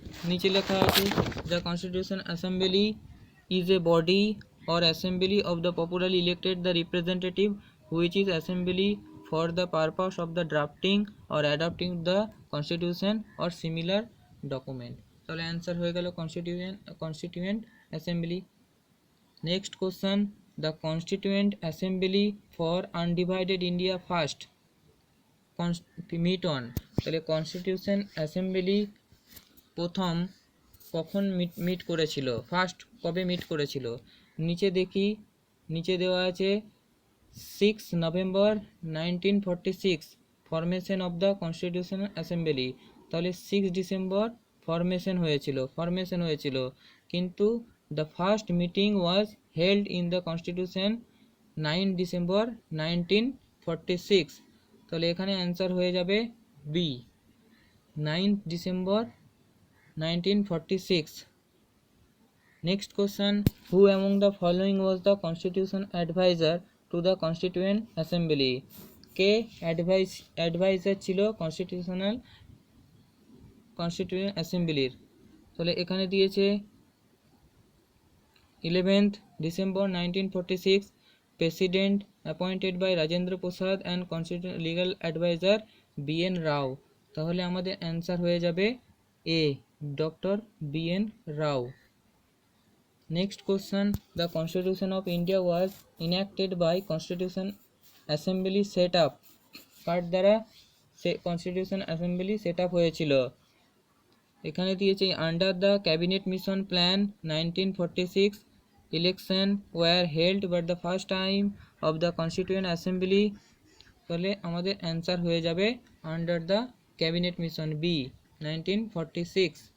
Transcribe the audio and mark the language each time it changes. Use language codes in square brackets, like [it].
[bn] নিচে লেখা আছে [en] The constitution assembly is a body or assembly of the popularly elected the representative which is assembly for the purpose of the drafting or adopting the constitution or similar document। [bn] তাহলে answer হয়ে গেল constituent assembly. [en] Next question, the constituent assembly for undivided India first meet on. [bn] তাহলে constitution assembly প্রথম কখন meet করেছিল, first কবে meet করেছিল? নিচে দেখি, নিচে দেওয়া আছে 6 November 1946 [en] Formation of the constitutional assembly. [bn] তাহলে 6 ডিসেম্বর ফরমেশন হয়েছিল, কিন্তু [en] The first meeting was held in the constitution 9 December 1946। [bn] তাহলে এখানে অ্যান্সার হয়ে যাবে B, 9 December 1946। [en] Next question, who among the following was the constitution advisor to the constituent assembly? [bn] K adviser ছিল constituent অ্যাসেম্বলির? তাহলে এখানে দিয়েছে [en] 11th December 1946 president appointed by Rajendra Prasad and constitution legal adviser BN Rao. [bn] তাহলে আমাদের অ্যান্সার হয়ে যাবে এ, doctor BN Rao. [en] Next question, the Constitution of India was enacted by Constitution Assembly set up। [bn] কার দ্বারা constitution assembly set up হয়েছিল? এখানে দিয়েছে [en] Under the cabinet mission plan 1946 election were held but the first time of the constituent assembly. [bn] তাহলে আমাদের answer হয়ে যাবে [en] under the Cabinet Mission [bn] B, 1946।